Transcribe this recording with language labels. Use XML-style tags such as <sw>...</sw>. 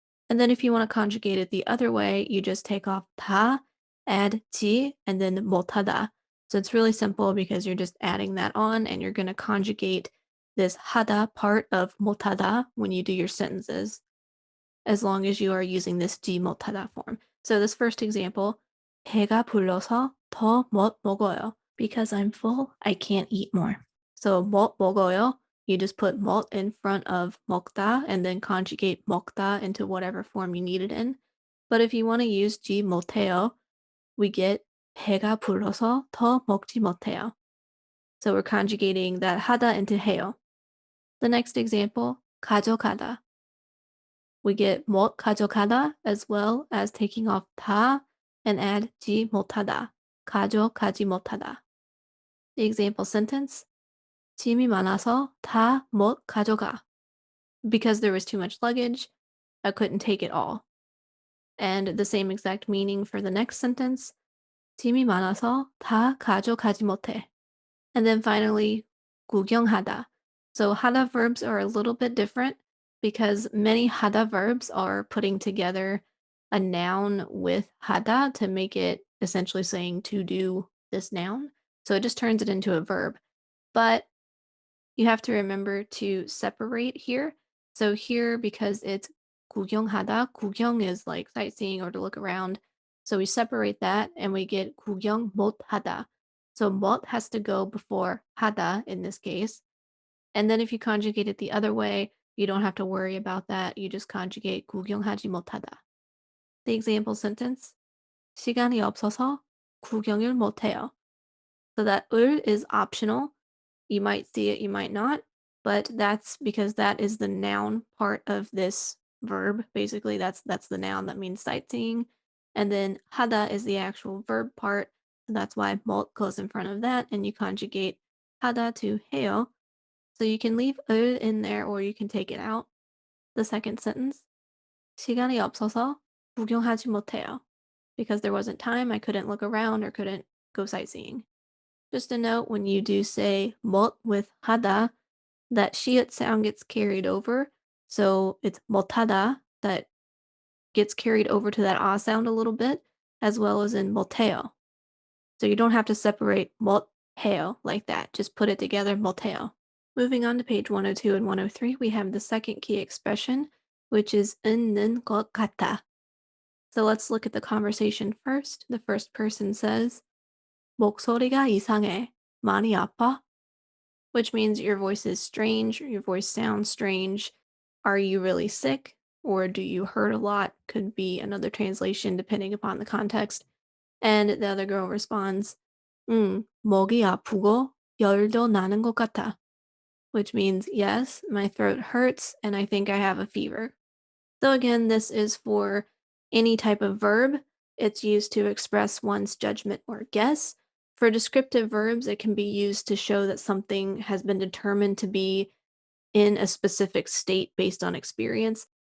<en>And then if you want to conjugate it the other way, you just take off 다, add 지, and then 못하다. So it's really simple because you're just adding that on and you're going to conjugate this 하다 part of 못하다 when you do your sentences, as long as you are using this 지 못하다 form. So this first example,</en> <ko>배가 불러서 더 못 먹어요.</ko> <en>Because I'm full, I can't eat more. So 못 먹어요, you just put 못 in front of 먹다 and then conjugate 먹다 into whatever form you need it in. But if you want to use 지 못해요, we get</en> <ko>배가 불러서 더 먹지 못해요.</ko> <en>So we're conjugating that 하다 into 해요. The next example, 가져가다. We get 못 가져가다 as well as taking off 다 and add 지 못하다.</en> <ko>가져가지 못하다.</ko> <en>The example sentence,</en> <ko>짐이 많아서 다 못 가져가.</ko> <en>Because there was too much luggage, I couldn't take it all. And the same exact meaning for the next sentence,</en> <ko>짐이 많아서 다 가져가지 못해.</ko> <en>And then finally, 구경하다. So 하다 verbs are a little bit different because many 하다 verbs are putting together a noun with 하다 to make it essentially saying to do this noun. So it just turns it into a verb. But you have to remember to separate here. So here, because it's 구경하다, 구경 is like sightseeing or to look around. So we separate that and we get 구경 못하다. So 못 has to go before 하다 in this case. And then if you conjugate it the other way, you don't have to worry about that. You just conjugate 구경하지 못하다. The example sentence,</en> <ko>시간이 없어서 구경을 못해요.</ko> <en>So that 을 is optional. You might see it, you might not, but that's because that is the noun part of this verb. Basically, that's the noun that means sightseeing. And then hada is the actual verb part. So that's why 못 goes in front of that, and you conjugate hada to 해요. So you can leave 을 in there or you can take it out. The second sentence,</en> <ko>시간이 없어서 구경하지 못해요.</ko> <en>Because there wasn't time, I couldn't look around or couldn't go sightseeing. Just a note, when you do say 못 with hada, that shiut sound gets carried over. So it's 못하다 that gets carried over to that ah sound a little bit, as well as in 못해요. So you don't have to separate 못해요 like that. Just put it together, 못해요. Moving on to page 102 and 103, we have the second key expression, which is 있는 것 같아. So let's look at the conversation first. The first person says,</en> <ko>목소리가 이상해. 많이 아파?</ko> <en>Which means your voice is strange, your voice sounds strange. Are you really sick? Or do you hurt a lot? Could be another translation depending upon the context. And the other girl responds,</en> <ko>목이 아프고 열도 나는 것 같아.</ko> <en>Which means, yes, my throat hurts and I think I have a fever. So again, this is for any type of verb. It's used to express one's judgment or guess. For descriptive verbs, it can be used to show that something has been determined to be in a specific state based on experience.</en>